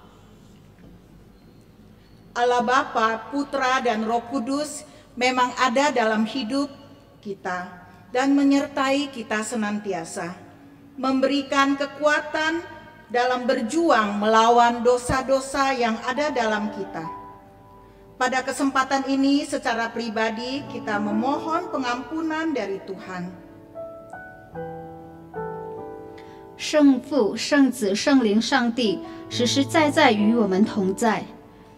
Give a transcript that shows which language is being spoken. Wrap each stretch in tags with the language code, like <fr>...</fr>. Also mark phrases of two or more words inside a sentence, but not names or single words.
<id>Allah Bapa, Putra, dan Roh Kudus memang ada dalam hidup kita dan menyertai kita senantiasa, memberikan kekuatan dalam berjuang melawan dosa-dosa yang ada dalam kita. Pada kesempatan ini secara pribadi kita memohon pengampunan dari Tuhan.</id> <zh>圣父、圣子、圣灵、上帝实实在在与我们同在。</zh>